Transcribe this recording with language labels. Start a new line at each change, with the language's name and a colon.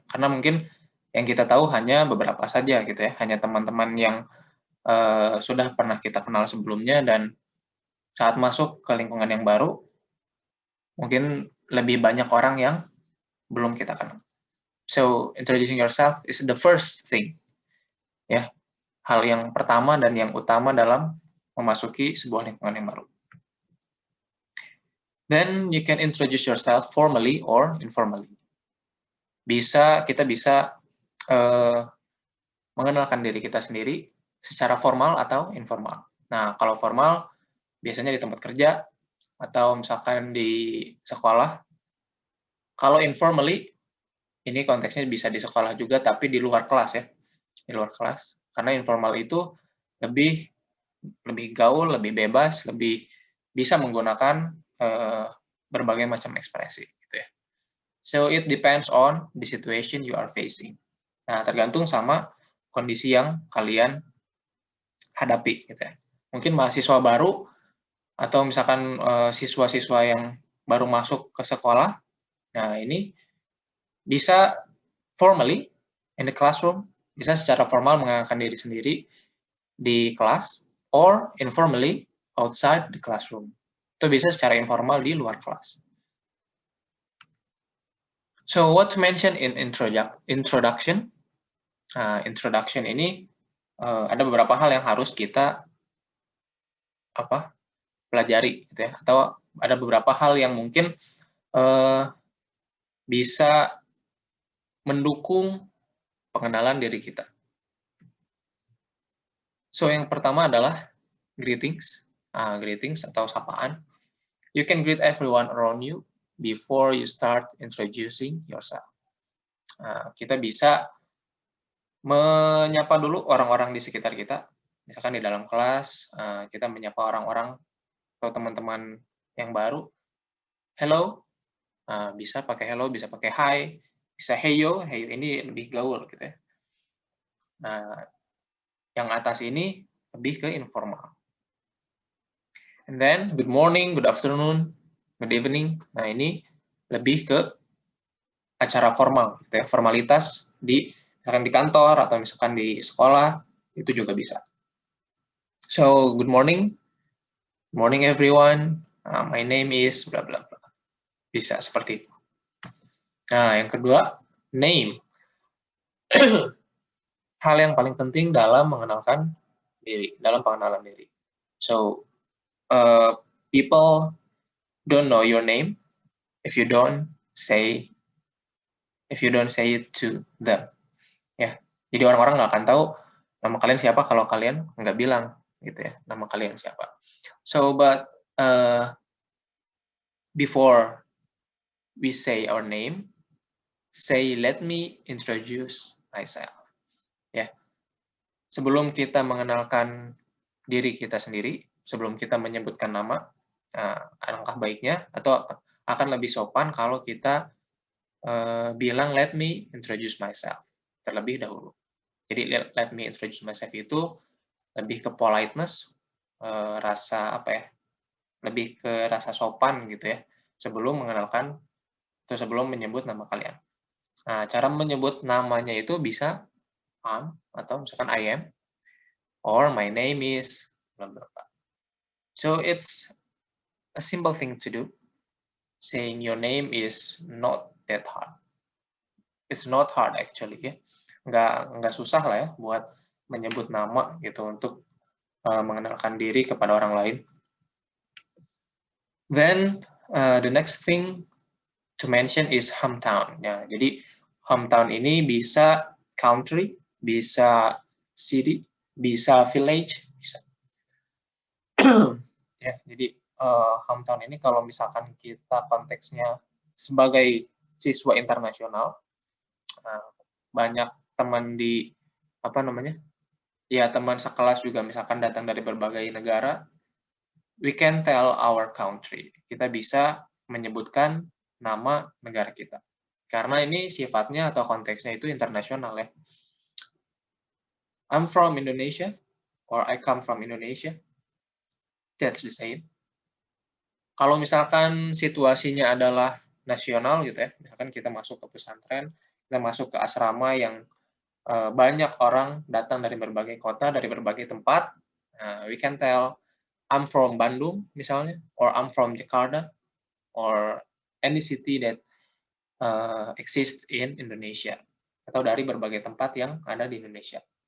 Indonesian: Karena mungkin yang kita tahu hanya beberapa saja gitu ya, hanya teman-teman yang sudah pernah kita kenal sebelumnya, dan saat masuk ke lingkungan yang baru, mungkin lebih banyak orang yang belum kita kenal.
English: So, introducing yourself is the first thing.
Indonesian: Ya, hal yang pertama dan yang utama dalam memasuki sebuah lingkungan yang baru.
English: Then you can introduce yourself formally or informally.
Indonesian: Kita bisa mengenalkan diri kita sendiri secara formal atau informal. Nah, kalau formal biasanya di tempat kerja atau misalkan di sekolah. Kalau informally, ini konteksnya bisa di sekolah juga, tapi di luar kelas ya, di luar kelas. Karena informal itu lebih gaul, lebih bebas, lebih bisa menggunakan berbagai macam ekspresi, gitu ya.
English: So it depends on the situation you are facing.
Indonesian: Nah, tergantung sama kondisi yang kalian hadapi, gitu ya. Mungkin mahasiswa baru atau misalkan siswa-siswa yang baru masuk ke sekolah, nah ini bisa
English: formally in the classroom,
Indonesian: bisa secara formal mengenalkan diri sendiri di kelas,
English: or informally outside the classroom.
Indonesian: Itu bisa secara informal di luar kelas.
English: So what to mention in introduction?
Indonesian: Introduction ini ada beberapa hal yang harus kita pelajari, gitu ya. Atau ada beberapa hal yang mungkin bisa mendukung pengenalan diri kita. So yang pertama adalah greetings. Greetings atau sapaan.
English: You can greet everyone around you before you start introducing yourself.
Indonesian: Kita bisa menyapa dulu orang-orang di sekitar kita. Misalkan di dalam kelas, kita menyapa orang-orang atau teman-teman yang baru. Hello, bisa pakai hello, bisa pakai hi, bisa heyo ini lebih gaul gitu ya. Nah, Yang atas ini lebih ke informal.
English: And then good morning, good afternoon, good evening.
Indonesian: Nah, ini lebih ke acara formal, gitu ya, formalitas misalkan di kantor atau misalkan di sekolah, itu juga bisa.
English: So, good morning everyone. My name is bla bla bla.
Indonesian: Bisa seperti itu. Nah, yang kedua, name. Hal yang paling penting dalam mengenalkan diri, dalam pengenalan diri.
English: So, people don't know your name if you don't say it to them.
Indonesian: Ya, jadi orang-orang nggak akan tahu nama kalian siapa kalau kalian nggak bilang, gitu ya, nama kalian siapa.
English: So, but before we say our name, say, let me introduce myself.
Indonesian: Ya, sebelum kita mengenalkan diri kita sendiri, sebelum kita menyebutkan nama, alangkah baiknya atau akan lebih sopan kalau kita bilang
English: let me introduce myself
Indonesian: terlebih dahulu. Jadi
English: let me introduce myself
Indonesian: itu lebih ke politeness, rasa apa ya? Lebih ke rasa sopan gitu ya, sebelum mengenalkan atau sebelum menyebut nama kalian. Nah, cara menyebut namanya itu bisa atau misalkan
English: I am, or my name is bla bla bla. So it's a simple thing to do. Saying your name is not that hard. It's not hard actually
Indonesian: ya. Nggak susah lah ya buat menyebut nama gitu untuk mengenalkan diri kepada orang lain.
English: Then the next thing to mention is hometown.
Indonesian: Ya, jadi hometown ini bisa country, bisa city, bisa village, bisa. Ya, jadi hometown ini kalau misalkan kita konteksnya sebagai siswa internasional, banyak teman di teman sekelas juga misalkan datang dari berbagai negara,
English: we can tell our country.
Indonesian: Kita bisa menyebutkan nama negara kita. Karena ini sifatnya atau konteksnya itu internasional ya.
English: I'm from Indonesia, or I come from Indonesia. That's the same.
Indonesian: Kalau misalkan situasinya adalah nasional gitu ya, misalkan kita masuk ke pesantren, kita masuk ke asrama yang banyak orang datang dari berbagai kota, dari berbagai tempat,
English: we can tell I'm from Bandung
Indonesian: misalnya,
English: or I'm from Jakarta, or any city that exists in Indonesia,
Indonesian: atau dari berbagai tempat yang ada di Indonesia.